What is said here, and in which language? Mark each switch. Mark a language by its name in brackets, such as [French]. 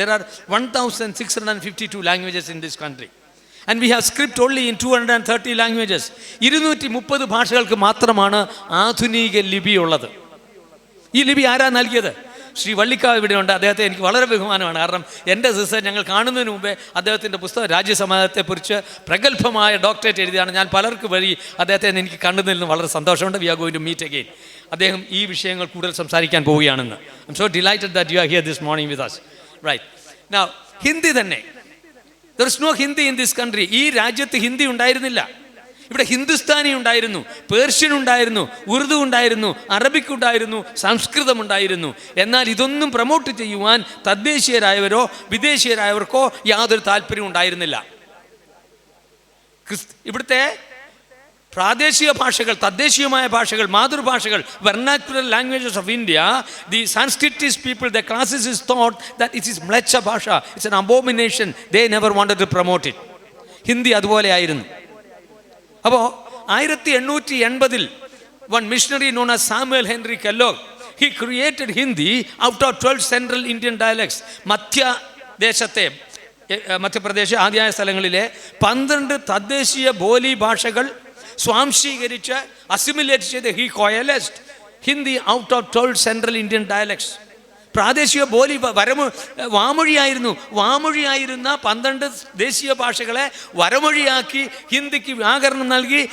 [English] There are 1652 languages in this country. And we have script only in 230 languages. [Malayalam] 230 ഭാഷകൾക്ക് മാത്രമാണ് ആധുനിക ലിപി ഉള്ളത്. ഈ ലിപി ആരാ നൽകിയത്? ശ്രീ വള്ളിക്കാവ് ഇവിടെയുണ്ട്. അദ്ദേഹത്തെ എനിക്ക് വളരെ ബഹുമാനമാണ്. കാരണം എൻ്റെ റിസർച്ച് ഞങ്ങൾ കാണുന്നതിന് മുമ്പേ അദ്ദേഹത്തിൻ്റെ പുസ്തകം രാജ്യസമാജത്തെക്കുറിച്ച് പ്രഗത്ഭമായ ഡോക്ടറേറ്റ് എഴുതിയാണ്. ഞാൻ പലർക്ക് വഴി അദ്ദേഹത്തെ എനിക്ക് കണ്ടതിൽ നിന്ന് വളരെ സന്തോഷമുണ്ട്. [English] We are going to meet again. [Malayalam] അദ്ദേഹം ഈ വിഷയങ്ങൾ കൂടുതൽ സംസാരിക്കാൻ പോവുകയാണെന്ന്. [English] I'm so delighted that you are here this morning with us. Right now, [Malayalam] Hindi തന്നെ. [English] There is no Hindi in this country. [Malayalam] ഈ രാജ്യത്ത് ഹിന്ദി ഉണ്ടായിരുന്നില്ല. ഇവിടെ ഹിന്ദുസ്ഥാനി ഉണ്ടായിരുന്നു, പേർഷ്യൻ ഉണ്ടായിരുന്നു, ഉറുദു ഉണ്ടായിരുന്നു, അറബിക് ഉണ്ടായിരുന്നു, സംസ്കൃതം ഉണ്ടായിരുന്നു. എന്നാൽ ഇതൊന്നും പ്രൊമോട്ട് ചെയ്യുവാൻ തദ്ദേശീയരായവരോ വിദേശീയരായവർക്കോ യാതൊരു താല്പര്യവും ഉണ്ടായിരുന്നില്ല. ഇവിടുത്തെ പ്രാദേശിക ഭാഷകൾ, തദ്ദേശീയമായ ഭാഷകൾ, മാതൃഭാഷകൾ, [English] Vernacular languages of India, the Sanskritist people, the classicist thought that it is മ്ലേച്ഛ ഭാഷ, it's an abomination. They never wanted to promote it. [Malayalam] Hindi അതുപോലെ ആയിരുന്നു. [English] അപ്പോൾ 1880 one missionary known as Samuel Henry Kellogg, he created Hindi out of 12 central Indian dialects. [Malayalam] മധ്യദേശത്തെ, Madhya Pradesh ആദ്യമായ സ്ഥലങ്ങളിലെ 12 തദ്ദേശീയ ബോലി ഭാഷകൾ സ്വാംശീകരിച്ച് assimilate ചെയ്ത് [English] he coalesced Hindi out of 12 central Indian dialects. [Malayalam] പ്രാദേശിക ബോലി വാമൊഴിയായിരുന്ന 12 ദേശീയ ഭാഷകളെ വരമൊഴിയാക്കി ഹിന്ദിക്ക് വ്യാകരണം നൽകി.